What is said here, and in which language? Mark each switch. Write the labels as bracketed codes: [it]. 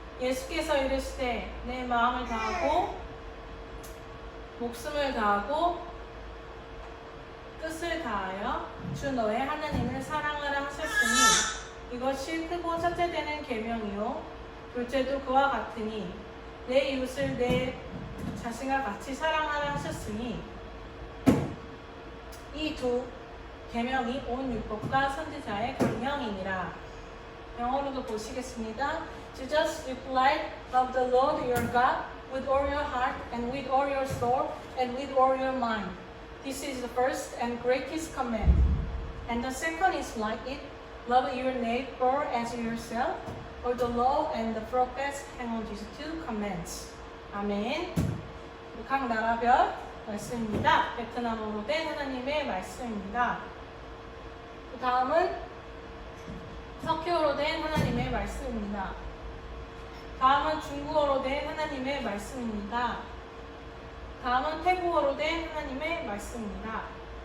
[ko] 예수께서 이르시되 내 마음을 다하고 목숨을 다하고 뜻을 다하여 주 너의 하나님을 사랑하라 하셨으니 이것이 크고 첫째 되는 계명이요 둘째도 그와 같으니 내 이웃을 내 자신과 같이 사랑하라 하셨으니 이 두 계명이 온 율법과 선지자의 강령이니라. 영어로도 보시겠습니다. [en] Jesus replied, Love the Lord your God with all your heart and with all your soul and with all your mind. This is the first and greatest command. And the second is like it, love your neighbor as yourself. For the law and the prophets hang on these two commands. [ko] 아멘. 각 나라별 말씀입니다. 베트남어로 된 하나님의 말씀입니다. 그 다음은 터키어로 된 하나님의 말씀입니다. 다음은 중국어로 된 하나님의 말씀입니다. 다음은 태국어로 된 하나님의 말씀입니다.